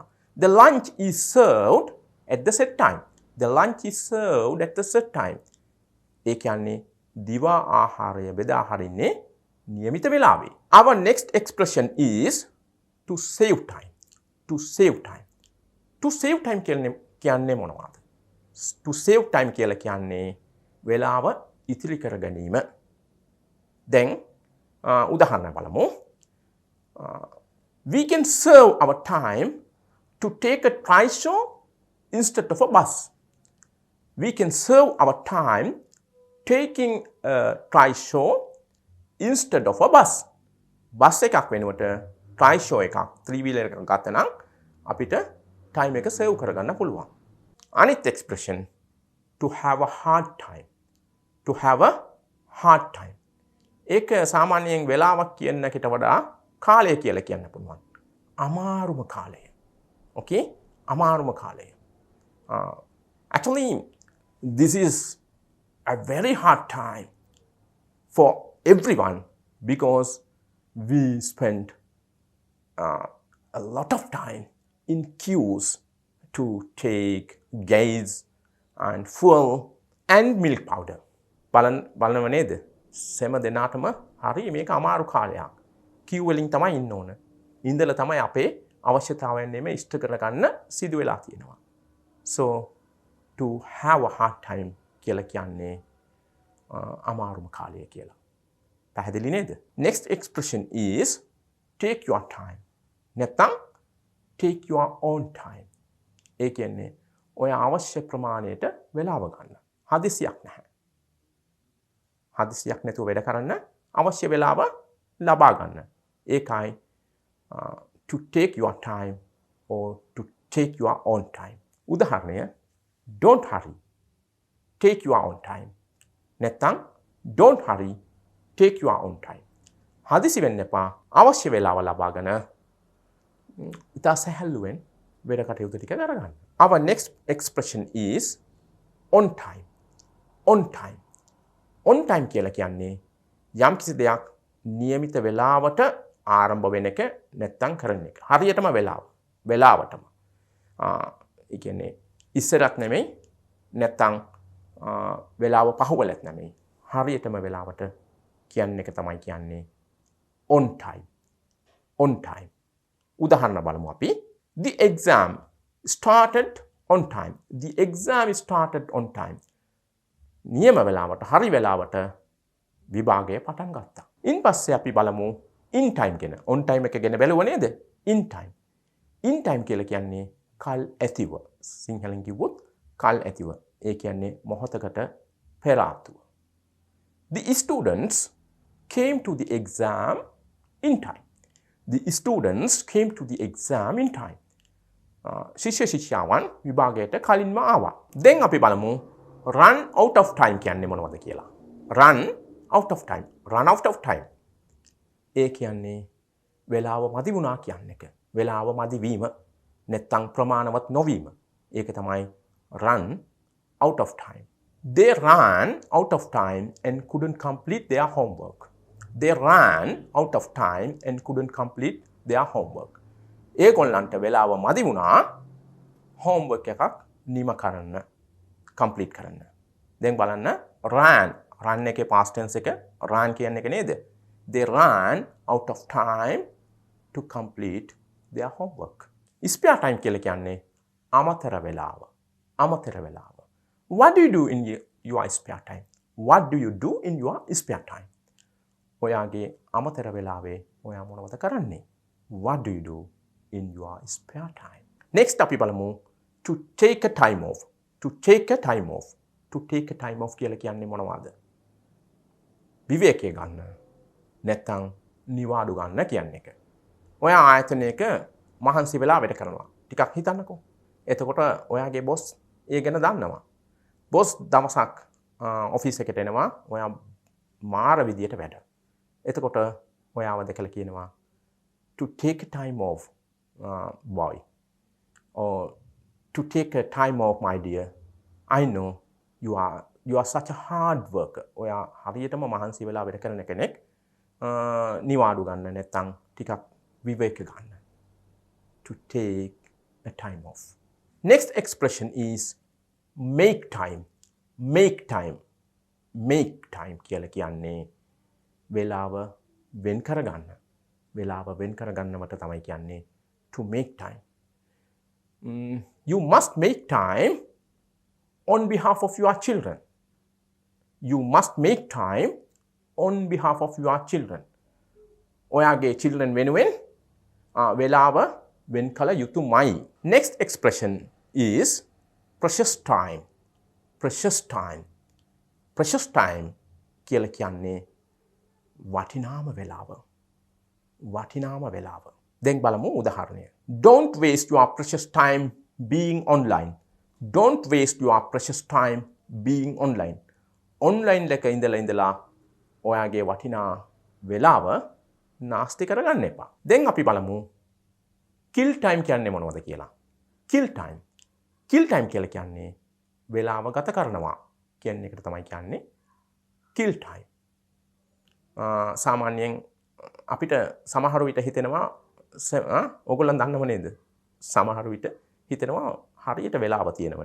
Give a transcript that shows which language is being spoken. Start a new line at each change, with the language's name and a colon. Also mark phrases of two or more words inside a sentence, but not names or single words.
English: The lunch is served at the set time. The lunch is served at the set time.
Sinhala: ඒ කියන්නේ දිවා ආහාරය බෙදා හරින්නේ નિયમિત වෙලාවේ.
English: Our next expression is to save time. To save time. To save time
Sinhala: කියන්නේ මොනවද?
English: To save time
Sinhala: කියලා කියන්නේ වෙලාව ඉතිරි කර ගැනීම. දැන් උදාහරණ බලමු.
English: We can save our time to take a trishaw instead of a bus. We can save our time taking a trishaw instead of a bus.
Sinhala: බස් එකක් වෙනුවට trishaw එකක් 3-wheeler එකක් ගත්ත නම් අපිට time එක save කරගන්න පුළුවන්.
English: Anith expression, to have a hard time. To have a hard time.
Sinhala: ඒක සාමාන්‍යයෙන් වෙලාවක් කියන එකට වඩා කාලය කියලා කියන්න පුළුවන්. අමාරුම කාලය. Okay? අමාරුම කාලය.
English: Actually, this is a very hard time for everyone because we spend a lot of time in queues to take gas and fuel and milk powder.
Sinhala: බලනව නේද? සෑම දිනකටම හරි මේක අමාරු කාලයක්. queue වලින් තමයි ඉන්න ඕන. ඉඳලා තමයි අපේ අවශ්‍යතාවයන් නෙමෙයි ඉෂ්ට කරගන්න සිදු වෙලා තියෙනවා.
English: So to have a hard time
Sinhala: කියලා කියන්නේ අමාරුම කාලය කියලා. පැහැදිලි නේද?
English: Next expression is take your time. නැත්නම් take your own time.
Sinhala: ඒ කියන්නේ ඔය අවශ්‍ය ප්‍රමාණයට වෙලාව ගන්න. හදිසියක් නැහැ. හදිසියක් නැතුව වැඩ කරන්න අවශ්‍ය වෙලාව ලබා ගන්න.
English: ඒකයි to take your time or to take your own time. උදාහරණය, don't hurry. Take your own time. නැත්නම් don't hurry. Take your own time.
Sinhala: හදිසි වෙන්න එපා. අවශ්‍ය වෙලාව ලබාගෙන ඉතා සැහැල්ලුවෙන් වැඩ කටයුතු ටික කරගන්න.
English: Our next expression is on time. on time. on time
Sinhala: කියලා කියන්නේ යම් කිසි දෙයක් નિયમિત වේලාවට ආරම්භ වෙන එක නැත්තම් කරන එක. හරියටම වේලාවටම. ඒ කියන්නේ ඉස්සරත් නෙමෙයි නැත්තම් වේලාව පහුවලත් නෙමෙයි. හරියටම වේලාවට කියන එක තමයි කියන්නේ
English: on time. on time.
Sinhala: උදාහරණ බලමු අපි.
English: The exam started on time. The exam started on time.
Sinhala: නියම වෙලාවට හරි වෙලාවට විභාගය පටන් ගත්තා. ඉන් පස්සේ අපි බලමු
English: in time
Sinhala: ගැන.
English: on time
Sinhala: එක ගැන බැලුව නේද?
English: in time. in time
Sinhala: කියලා කියන්නේ කල් ඇතිව. සිංහලෙන් කිව්වොත් කල් ඇතිව. ඒ කියන්නේ මොහොතකට පෙර ආතුව.
English: The students came to the exam in time. The students came to the exam in time.
Sinhala: ශිෂ්‍ය ශිෂ්‍යාවන් විභාගයට කලින්ම ආවා. දැන් අපි බලමු
English: run out of time
Sinhala: කියන්නේ මොනවද කියලා.
English: run out of time. run out of time.
Sinhala: ඒ කියන්නේ වෙලාව මදි වුණා කියන එක. වෙලාව මදි වීම නැත්තම් ප්‍රමාණවත් නොවීම. ඒක තමයි
English: run out of time. They ran out of time and couldn't complete their homework. They ran out of time and couldn't complete their homework.
Sinhala: ඒගොල්ලන්ට වෙලාව මදි වුණා homework එකක් නිම කරන්න, complete කරන්න. දැන් බලන්න run එකේ
English: past tense
Sinhala: එක run කියන්නේ එක නේද?
English: They ran out of time to complete their homework. Spare time
Sinhala: කියලා කියන්නේ අමතර වෙලාව. අමතර වෙලාව.
English: What do you do in your spare time? What do you do in your spare time?
Sinhala: ඔයාගේ අමතර වෙලාවේ ඔයා මොනවද කරන්නේ?
English: What do you do in your spare time? Next
Sinhala: අපි බලමු
English: to take a time off. To take a time off. To take a time off
Sinhala: කියලා කියන්නේ මොනවද? විවේකයේ ගන්න. නැත්තම් නිවාඩු ගන්න කියන එක. ඔයා ආයතනයක මහන්සි වෙලා වැඩ කරනවා. ටිකක් හිතන්නකෝ. එතකොට ඔයාගේ බොස් ඒ ගැන දන්නවා. බොස් දවසක් ඔෆිස් එකට එනවා. ඔයා මාර විදියට වැඩ. එතකොට ඔයාව දැකලා කියනවා
English: to take a time off boy or to take a time off my dear. I know you are such a hard worker.
Sinhala: ඔයා හරියටම මහන්සි වෙලා වැඩ කරන කෙනෙක්. නිවාඩු ගන්න නැත්තම් ටිකක් විවේක ගන්න.
English: To take a time off. Next expression is make time. Make time. Make time
Sinhala: කියලා කියන්නේ වෙලාව වෙන් කරගන්න. වෙලාව වෙන් කරගන්නවට තමයි කියන්නේ
English: to make time. You must make time on behalf of your children. You must make time on behalf of your children.
Sinhala: ඔයාගේ children වෙනුවෙන් වෙලාව වෙන් කළ යුතුමයි.
English: Next expression is precious time. Precious time. Precious time
Sinhala: කියලා කියන්නේ වටිනාම වෙලාව. වටිනාම වෙලාව. දැන් බලමු උදාහරණය.
English: Don't waste your precious time being online. Don't waste your precious time being online.
Sinhala: Online එක ඉඳලා ඔයාගේ වටිනා වෙලාව නාස්ති කරගන්න එපා. දැන් අපි බලමු
English: kill time
Sinhala: කියන්නේ මොනවද කියලා.
English: Kill time. Kill time
Sinhala: කියලා කියන්නේ වෙලාව ගත කරනවා කියන එකට තමයි කියන්නේ
English: kill time.
Sinhala: සාමාන්‍යයෙන් අපිට සමහර විට හිතෙනවා ඕගොල්ලන් දන්නව නේද? සමහර විට හිතෙනවා හරියට වෙලාව තියෙනවනේ.